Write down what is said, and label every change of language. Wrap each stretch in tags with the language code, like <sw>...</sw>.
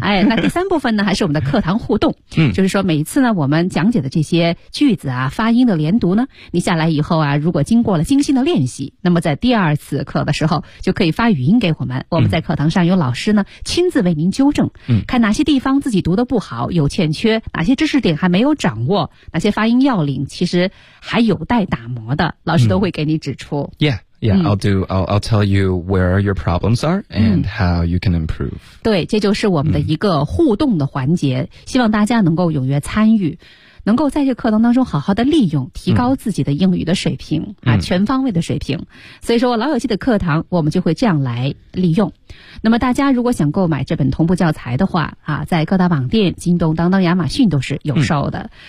<zh>哎，那第三部分呢，还是我们的课堂互动，就是说每一次呢，我们讲解的这些句子啊，发音的连读呢，你下来以后啊，如果经过了精心的练习，那么在第二次课的时候就可以发语音给我们，我们在课堂上有老师呢亲自为您纠正，看哪些地方自己读的不好，有欠缺，哪些知识点还没有掌握，哪些发音要领其实还有待打磨的，老师都会给你指出。</zh> <en>I'll tell you where your problems are and how you can improve.</en> <zh>对，这就是我们的一个互动的环节，希望大家能够踊跃参与，能够在这课堂当中好好的利用，提高自己的英语的水平啊，全方位的水平。所以说我老友记的课堂我们就会这样来利用。那么大家如果想购买这本同步教材的话啊，在各大网店、京东、当当、亚马逊都是有售的。</zh>